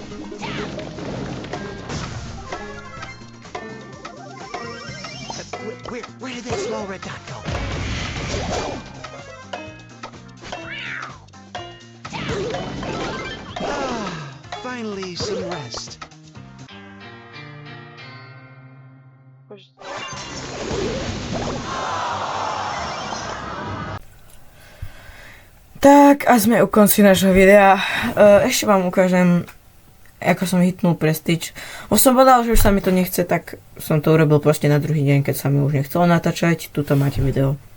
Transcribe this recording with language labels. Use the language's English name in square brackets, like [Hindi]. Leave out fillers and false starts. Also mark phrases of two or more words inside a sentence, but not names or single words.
[English] Where did that small red dot go? Ah, finally some rest. [Slovak] Tak a sme u konci nášho videa. Ešte vám ukážem, ako som hitnul Prestige. Už som povedal, že už sa mi to nechce, tak som to urobil proste na druhý deň, keď sa mi už nechcelo natáčať. Tuto máte video.